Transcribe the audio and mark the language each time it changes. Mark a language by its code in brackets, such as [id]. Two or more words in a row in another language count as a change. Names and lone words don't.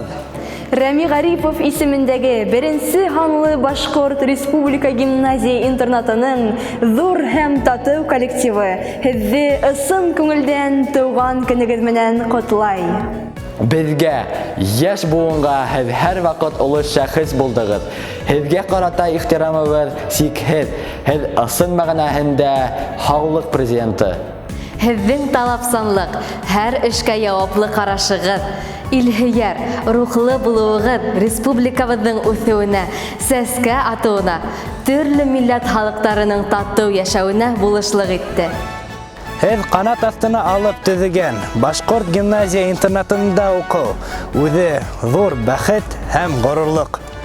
[tt] Рәми Гарипов исемендәге беренче һанлы Башкорт Республика гимназия интернатының зур һәм тату коллективы һезне ысын күңелдән туган көнегез менән котлай. Безгә, яшь буынга һез һәр вакыт олы шәхес булдыгыз. Һезгә карата ихтирамыбыз сикһез. Һез ысын мәгънәһендә халык президенты. [ba] Һеҙҙең талапсанлык, һәр эшкә яуаплы ҡарашығыҙ, илһөйәр, рухлы булыуығыҙ республикабыҙҙың үҫеүенә, сәскә атыуына, төрлө милләт халыҡтарының татыу йәшәүенә булышлыҡ итте. Һеҙ ҡанат аҫтына алып төҙөгән Башҡорт гимназия интернатында уҡыу үҙе ҙур бәхет һәм ғорурлыҡ.